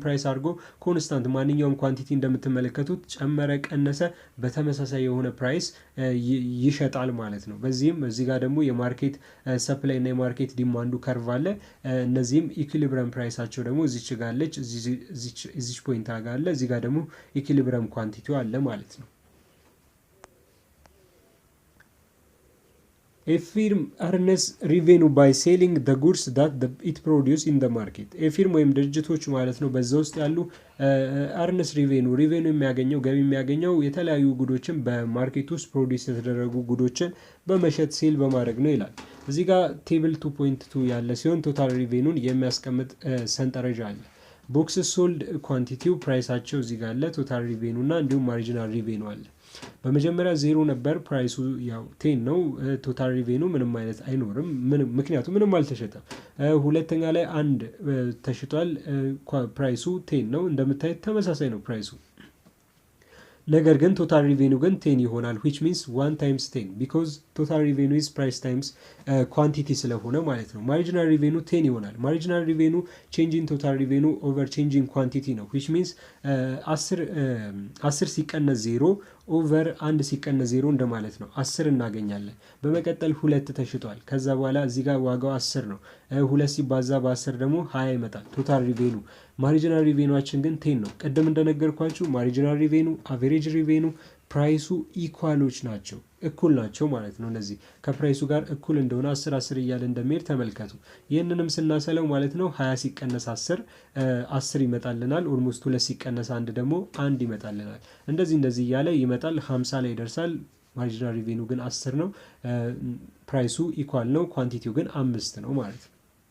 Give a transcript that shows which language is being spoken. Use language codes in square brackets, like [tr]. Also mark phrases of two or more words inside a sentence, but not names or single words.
[am] ፕራይስ አድርጎ ኮንስታንት ማንኛውም ኳንቲቲ እንደምትመለከቱት ጨመረ ቀነሰ በተመሳሳይ የሆነ ፕራይስ ይሸጣል ማለት ነው። በዚህም እዚህ ጋር ደግሞ የማርኬት ሰፕላይ እና የማርኬት ዲማንዱ ከርቭ አለ። እነዚህም ኢኩሊብረም ፕራይሳቸው ደግሞ እዚች ጋር አለች፣ እዚች ፖይንት ጋር አለ፣ እዚህ ጋር ደግሞ ኢኩሊብረም ኳንቲቲው አለ ማለት ነው። [en] A firm earns revenue by selling the goods that it produce in the market. A firm [am] ወይም ድርጅቶች ማለት ነው በዛ ውስጥ ያሉ [en] earns revenue [am] የሚያገኘው ገቢ የሚያገኘው የተለያዩ ጉዶችን በማርኬት ውስጥ ፕሮዲውስ የተደረጉ ጉዶችን በመሸጥ ሴል በማድረግ ነው ይላል። እዚህ ጋር ቴብል 2.2 ያለ ሲሆን [en] total revenue [am] የሚያስቀምጥ ሰንጠረዥ አለ። [en] box sold quantity [am] ፕራይሳቸው እዚህ ጋር አለ፣ [en] total revenue [am] እና እንዲሁም [en] marginal revenue [am] አለ። በመጀመሪያ 0 ነበር፣ ፕራይሱ ያው 10 ነው። [en] total revenue [am] ምንም አይነት አይኖርም፣ ምክንያቱም ምንም አልተሸጠም። ሁለተኛ ላይ 1 ተሽጧል፣ ፕራይሱ 10 ነው። እንደምታዩት ተመሳሳይ ነው ፕራይሱ። ነገር ግን [en] total revenue [am] ግን 10 ይሆናል [en] which means 1 times 10 because total revenue is price times quantity [am] ስለሆነ ማለት ነው። [en] marginal revenue [am] 10 ይሆናል። [en] marginal revenue change in total revenue over change in quantity [am] ነው [en] which means [am] 10 ሲቀነስ 0 ኦቨር 1 ሲቀነስ 0 እንደማለት ነው። 10 እናገኛለን። በመቀጠል 2 ተሽጧል። ከዛ በኋላ እዚህ ጋር ዋጋው 10 ነው። 2 ሲባዛ በ10 ደግሞ 20 ይመጣል [en] total revenue። [am] ማርጂናል ሪቬኑአችን ግን 10 ነው። ቀደም እንደነገርኳችሁ [en] marginal revenue, average revenue [am] ፕራይሱ ኢኳሎች ናቸው፣ እኩል ናቸው ማለት ነው። እነዚህ ከፕራይሱ ጋር እኩል እንደሆነ 10 10 እያለ እንደሚሄድ ተመልከቱ። ይህንንም ስናሰለው ማለት ነው 20 ሲቀነስ 10 ይመጣልናል። ኦልሞስት 2 ሲቀነስ 1 ደግሞ 1 ይመጣልናል። እንደዚህ እያለ ይመጣል 50 ላይ ይደርሳል። [en] marginal revenue [am] ግን 10 ነው። ፕራይሱ ኢኳል ነው፣ ኳንቲቲው ግን 5 ነው ማለት ነው።